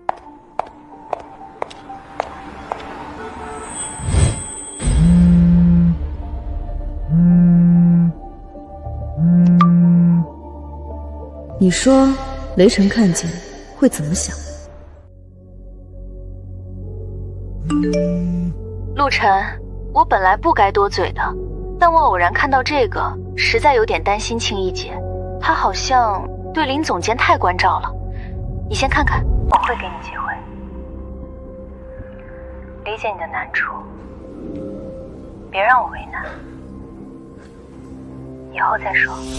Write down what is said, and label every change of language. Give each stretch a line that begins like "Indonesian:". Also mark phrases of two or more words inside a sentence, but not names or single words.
Chinese: 你说雷晨看见会怎麼想？陸晨，我本來不該多嘴的，但我偶然看到這個，實在有點擔心青衣姐，她好像對林總監太關照了。你先看看，我會給你機會，理解你的難處，別讓我為難，以後再說。